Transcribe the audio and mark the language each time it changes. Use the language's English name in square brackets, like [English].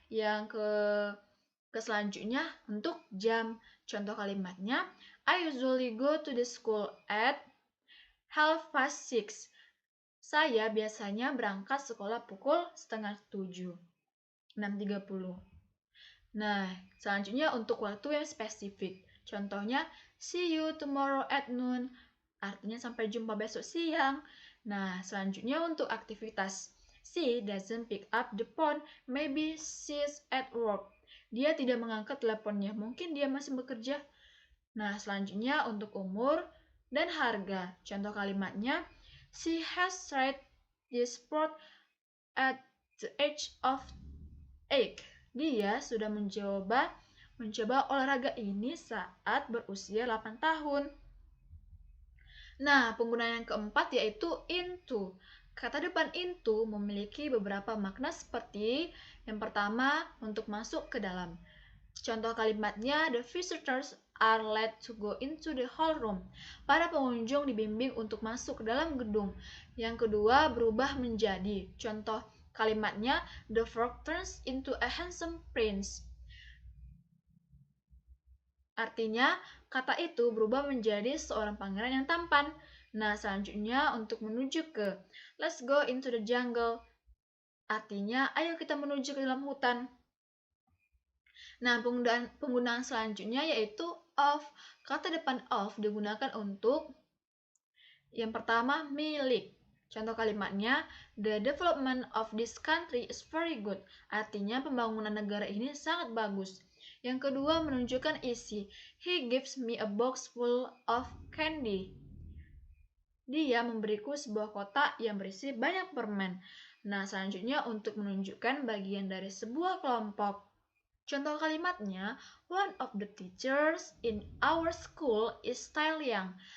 [Indonesian] Yang ke selanjutnya untuk jam. Contoh kalimatnya, [English] I usually go to the school at 6:30. [Indonesian] Saya biasanya berangkat sekolah pukul 6:30. 6:30. Nah, selanjutnya untuk waktu yang spesifik. Contohnya, [English] see you tomorrow at noon. [Indonesian] Artinya sampai jumpa besok siang. Nah, selanjutnya untuk aktivitas. [English] She doesn't pick up the phone. Maybe she's at work. [Indonesian] Dia tidak mengangkat teleponnya. Mungkin dia masih bekerja. Nah, selanjutnya untuk umur dan harga. Contoh kalimatnya, [English] she has tried this sport at the age of 8. [Indonesian] Dia sudah mencoba olahraga ini saat berusia 8 tahun. Nah, penggunaan yang keempat yaitu into. Kata depan into memiliki beberapa makna seperti yang pertama, untuk masuk ke dalam. Contoh kalimatnya, [English] the visitors are led to go into the hallroom. [Indonesian] Para pengunjung dibimbing untuk masuk ke dalam gedung. Yang kedua, berubah menjadi. Contoh kalimatnya, [English] the frog turns into a handsome prince. [Indonesian] Artinya, kata itu berubah menjadi seorang pangeran yang tampan. Nah, selanjutnya untuk menuju ke [English] let's go into the jungle. [Indonesian] Artinya, ayo kita menuju ke dalam hutan. Nah, penggunaan selanjutnya yaitu of. Kata depan of digunakan untuk yang pertama, milik. Contoh kalimatnya, [English] the development of this country is very good. [Indonesian] Artinya, pembangunan negara ini sangat bagus. Yang kedua, menunjukkan isi. [English] He gives me a box full of candy. [Indonesian] Dia memberiku sebuah kotak yang berisi banyak permen. Nah, selanjutnya untuk menunjukkan bagian dari sebuah kelompok. Contoh kalimatnya, [English] one of the teachers in our school is still young.